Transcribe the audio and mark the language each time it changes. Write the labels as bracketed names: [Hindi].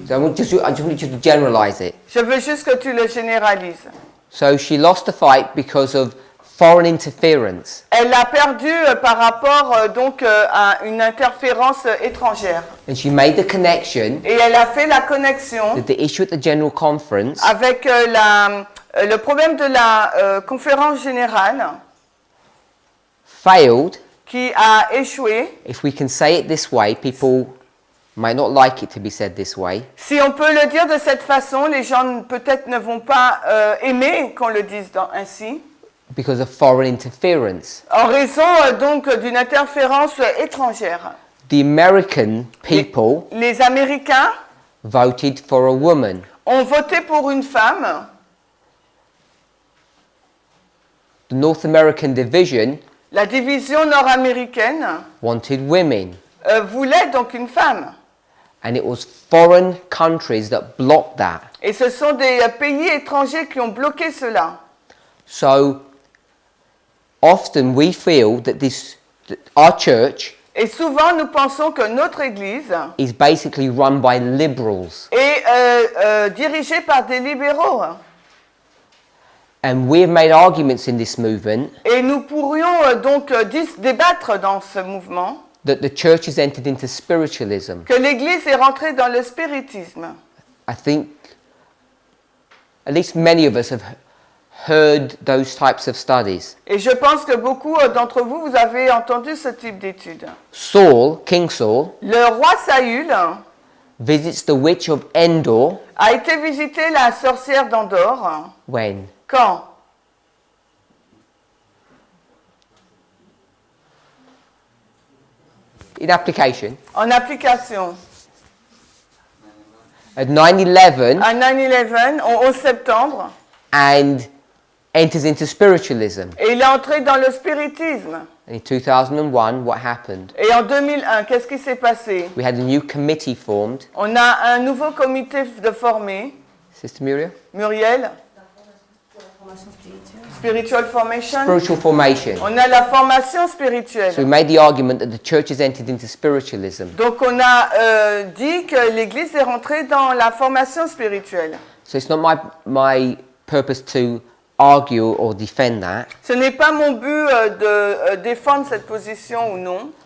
[English] So I just want you to generalize it. [French] Je veux juste que tu le généralises. [English] So she lost the fight because of foreign interference. [French] Elle a perdu par rapport donc à une interférence étrangère. [English] And she made the connection [French] Et elle a fait la connexion [English] that the issue at the General Conference [French] avec le problème de la conférence générale [English] failed. [French] qui a échoué. [English] If we can say it this way, people might not like it to be said this way. [French] Si on peut le dire de cette façon, les gens peut-être ne vont pas aimer qu'on le dise ainsi. [English] Because of foreign interference. [French] En raison donc d'une interférence étrangère. [English] The American people [French] Les Américains [English] voted for a woman. [French] ont voté pour une femme. [English] The North American division [French] La division nord-américaine [English] wanted women. [French] voulait donc une femme. [English] And it was foreign countries that blocked that. [French] Et ce sont des pays étrangers qui ont bloqué cela. [English] So often we feel that our church [French] Et souvent, nous pensons que notre Église [English] is basically run by liberals. [French] est dirigée par des libéraux. [English] And we have made arguments in this movement [French] Et nous pourrions donc débattre dans ce mouvement [English] that the church has entered into spiritualism. [French] que l'Église est rentrée dans le spiritisme. [English] I think at least many of us have heard those types of studies. [French] Et je pense que beaucoup d'entre vous, vous avez entendu ce type d'études. [English] Saul, King Saul, [French] Le roi Saül [English] visits the witch of Endor [French] a été visiter la sorcière d'Andorre [English] when? [French] Quand? [English] In application, [French] En application. [English] at 9/11 [French] À 9/11, au 11 septembre, [English] and enters into spiritualism. [French] et il est entré dans le spiritisme. [English] And in 2001, what happened? [French] Et en 2001, qu'est-ce qui s'est passé? [English] We had a new committee formed. [French] On a un nouveau comité de formé, [English] Sister Muriel? [French] Muriel, Formation spirituelle. [English] Spiritual Formation. Spiritual formation. [French] On a la formation [English] So we [French] spirituelle. [English] made the argument that the church has entered into spiritualism. [French] Donc on a dit que l'Église est rentrée dans la formation spirituelle. [English] So it's not my purpose to argue or defend that, [French] Ce n'est pas mon but de défendre cette position ou non,